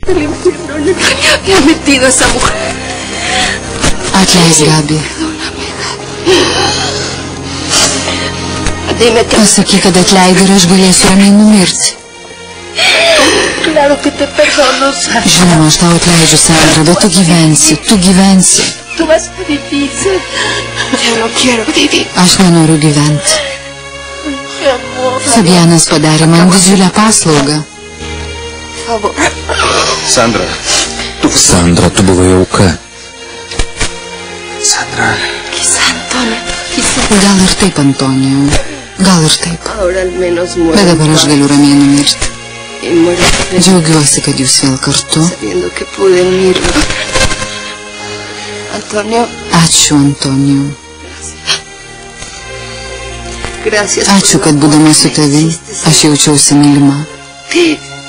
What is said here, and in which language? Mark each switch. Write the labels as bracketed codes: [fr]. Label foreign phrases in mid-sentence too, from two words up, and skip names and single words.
[es] El infierno en el que me había metido esa mujer. [lt] Atleisk, Gabi. Pasakyk, kad atleidai ir aš galėsiu ramiai numirti. [es] Claro que te perdono, Sandra. [lt] Žinoma, aš tau atleidžiu, Sandra, bet tu gyvensi, tu gyvensi. [es] Tú vas a vivir, yo no quiero vivir. [lt] Aš nenoriu gyventi. Fabianas padarė man didžiulę paslaugą. Sandra, tu buvai auka. [es] Sandra. Quizá, Antonio. [lt] Gal ir taip, Antonijau. Gal ir taip. Bet dabar aš galiu ramiai numirti. Džiaugiuosi, kad jūs vėl kartu. Ačiū, Antonijau. Ačiū, kad būdama su tavim, aš jaučiausi mylima.